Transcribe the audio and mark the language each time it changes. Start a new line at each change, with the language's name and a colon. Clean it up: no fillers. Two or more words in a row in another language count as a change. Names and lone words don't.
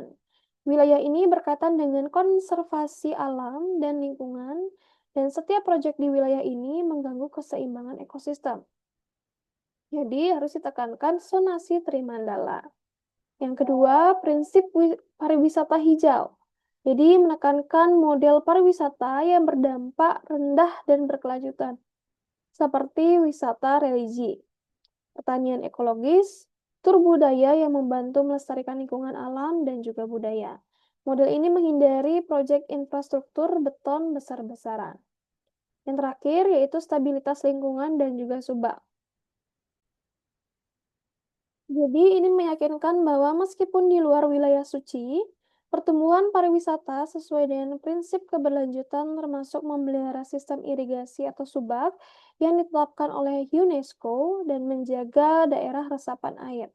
Indonesian: Wilayah ini berkaitan dengan konservasi alam dan lingkungan dan setiap proyek di wilayah ini mengganggu keseimbangan ekosistem. Jadi harus ditekankan zonasi Trimandala. Yang kedua, prinsip pariwisata hijau. Jadi menekankan model pariwisata yang berdampak rendah dan berkelanjutan, seperti wisata religi, pertanian ekologis, tur budaya yang membantu melestarikan lingkungan alam dan juga budaya. Model ini menghindari proyek infrastruktur beton besar-besaran. Yang terakhir yaitu stabilitas lingkungan dan juga subak. Jadi ini meyakinkan bahwa meskipun di luar wilayah suci, pertumbuhan pariwisata sesuai dengan prinsip keberlanjutan termasuk memelihara sistem irigasi atau subak yang ditetapkan oleh UNESCO dan menjaga daerah resapan air.